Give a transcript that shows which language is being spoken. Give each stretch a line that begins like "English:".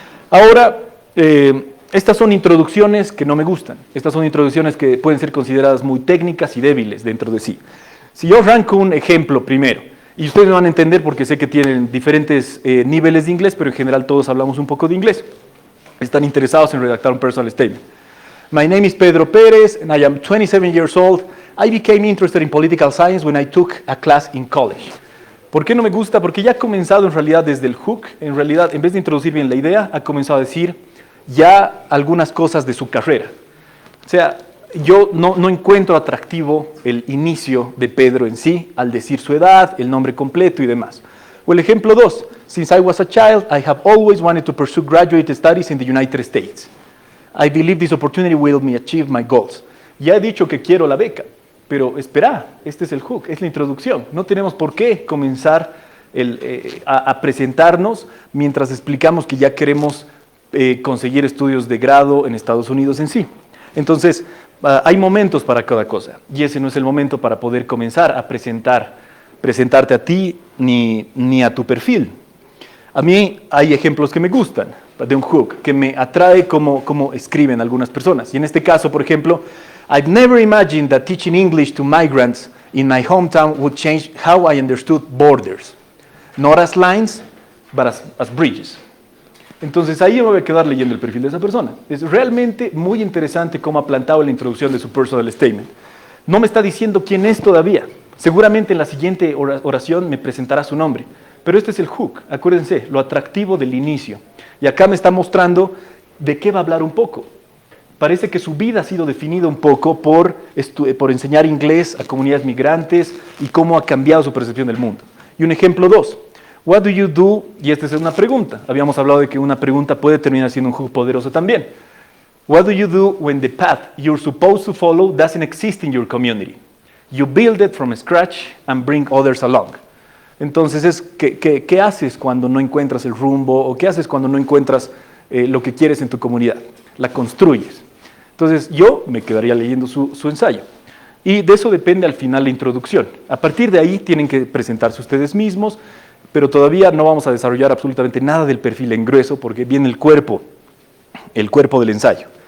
Spanish: Ahora, estas son introducciones que no me gustan. Estas son introducciones que pueden ser consideradas muy técnicas y débiles dentro de sí. Si yo arranco un ejemplo primero, y ustedes me van a entender porque sé que tienen diferentes niveles de inglés, pero en general todos hablamos un poco de inglés. Están interesados en redactar un personal statement.
English: My name is Pedro Pérez, and I am 27 years old. I became interested in political science when I took a class in college.
Spanish: ¿Por qué no me gusta? Porque ya ha comenzado en realidad desde el hook, en realidad, en vez de introducir bien la idea, ha comenzado a decir ya algunas cosas de su carrera. O sea, yo no encuentro atractivo el inicio de Pedro en sí, al decir su edad, el nombre completo y demás. O el ejemplo 2,
English: since I was a child, I have always wanted to pursue graduate studies in the United States. I believe this opportunity will me achieve my goals.
Spanish: Ya he dicho que quiero la beca, pero espera, este es el hook, es la introducción. No tenemos por qué comenzar a presentarnos mientras explicamos que ya queremos conseguir estudios de grado en Estados Unidos en sí. Entonces, hay momentos para cada cosa, y ese no es el momento para poder comenzar a presentarte a ti ni a tu perfil. A mí hay ejemplos que me gustan de un hook, que me atrae como escriben algunas personas. Y en este caso, por ejemplo,
English: I've never imagined that teaching English to migrants in my hometown would change how I understood borders. Not as lines, but as bridges.
Spanish: Entonces ahí yo me voy a quedar leyendo el perfil de esa persona. Es realmente muy interesante cómo ha plantado la introducción de su personal statement. No me está diciendo quién es todavía. Seguramente en la siguiente oración me presentará su nombre. Pero este es el hook, acuérdense, lo atractivo del inicio. Y acá me está mostrando de qué va a hablar un poco. Parece que su vida ha sido definida un poco por enseñar inglés a comunidades migrantes y cómo ha cambiado su percepción del mundo. Y un ejemplo 2.
English: What do you do?
Spanish: Y esta es una pregunta. Habíamos hablado de que una pregunta puede terminar siendo un hook poderoso también.
English: What do you do when the path you're supposed to follow doesn't exist in your community? You build it from scratch and bring others along.
Spanish: Entonces, ¿qué haces cuando no encuentras el rumbo? ¿O qué haces cuando no encuentras lo que quieres en tu comunidad? La construyes. Entonces, yo me quedaría leyendo su ensayo. Y de eso depende al final la introducción. A partir de ahí tienen que presentarse ustedes mismos, pero todavía no vamos a desarrollar absolutamente nada del perfil en grueso porque viene el cuerpo del ensayo.